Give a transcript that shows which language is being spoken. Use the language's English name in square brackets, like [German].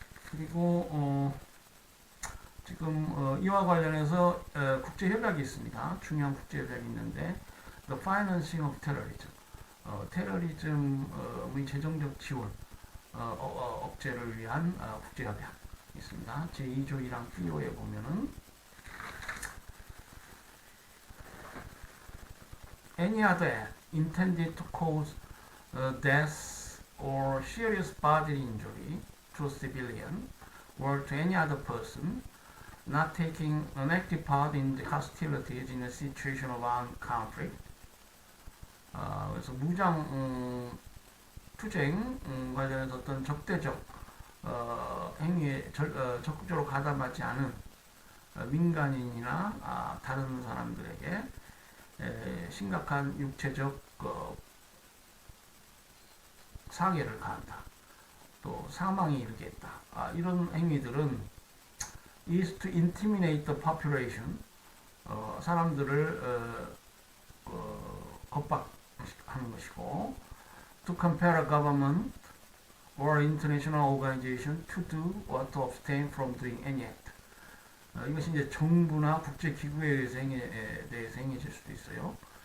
[Korean] 그리고 지금 이와 관련해서 국제협약이 있습니다. 중요한 국제협약이 있는데 [English] The Financing of Terrorism, [Korean] 테러리즘의 재정적 지원 억제를 위한 국제협약 있습니다. 제2조 1항 B호에 보면은 [English] Any other act intended to cause death or serious bodily injury to a civilian or to any other person not taking an active part in the hostilities in a situation of armed conflict. [Korean] 그래서 무장 투쟁 관련해서 어떤 적대적 행위에 적극적으로 가담하지 않은 민간인이나 다른 사람들에게 심각한 육체적 상해를 가한다. 또 사망에 이르게 했다. 이런 행위들은 [English] is to intimidate the population, [Korean] 사람들을 겁박시키는 하는 것이고, [English] to compare a government or international organization to do or to abstain from doing any act. [Korean] 이것이 이제 정부나 국제기구에 대해서 행해질 수도 있어요.